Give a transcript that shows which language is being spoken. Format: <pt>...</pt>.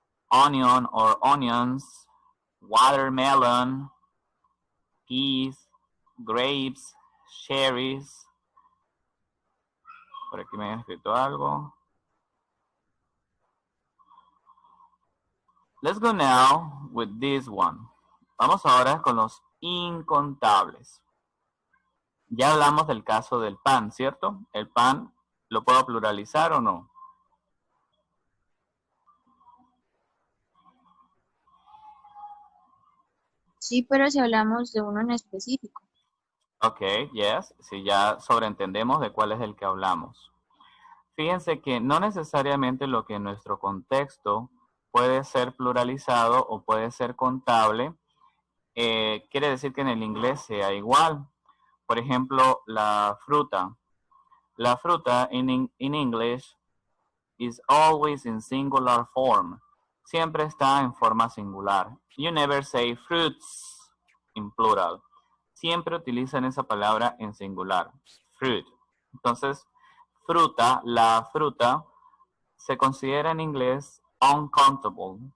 <en>Onion or onions, watermelon, peas, grapes, cherries.</en> <es>Por aquí me han escrito algo.</es> <en>Let's go now with this one.</en> <es>Vamos ahora con los incontables. Ya hablamos del caso del pan, ¿cierto? ¿El pan lo puedo pluralizar o no? Sí, pero si hablamos de uno en específico.</es> <en>Ok, yes.</en> <es>Si ya sobreentendemos de cuál es el que hablamos. Fíjense que no necesariamente lo que en nuestro contexto puede ser pluralizado o puede ser contable, quiere decir que en el inglés sea igual. Por ejemplo, la fruta. La fruta</es> <en>in English is always in singular form.</en> <es>Siempre está en forma singular.</es> <en>You never say fruits in plural.</en> <es>Siempre utilizan esa palabra en singular. Fruit. Entonces, fruta, la fruta, se considera en inglés uncountable.</es>